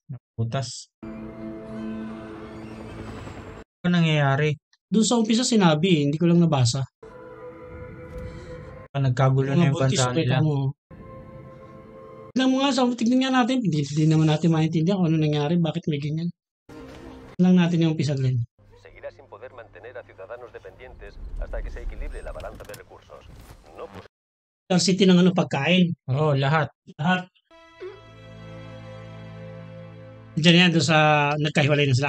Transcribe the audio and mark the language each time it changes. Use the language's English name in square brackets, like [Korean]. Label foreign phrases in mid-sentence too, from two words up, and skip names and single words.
[Filipino] Butas. Ano nangyayari? Doon sa umpisa sinabi, hindi ko lang nabasa. Nagkagulo na yung bansa nila. Tignan mo nga, tignan nga natin. Hindi naman natin maintindihan kung ano nangyari, bakit may ganyan. Lang natin yung umpisa din. [Spanish] seguirá sin poder mantener a ciudadanos dependientes hasta que se equilibre la balanza de recursos. No [Filipino] Scarcity ng ano, pagkain. Oo, lahat. Lahat. Diyan yan, doon sa nagkahiwalay na sila.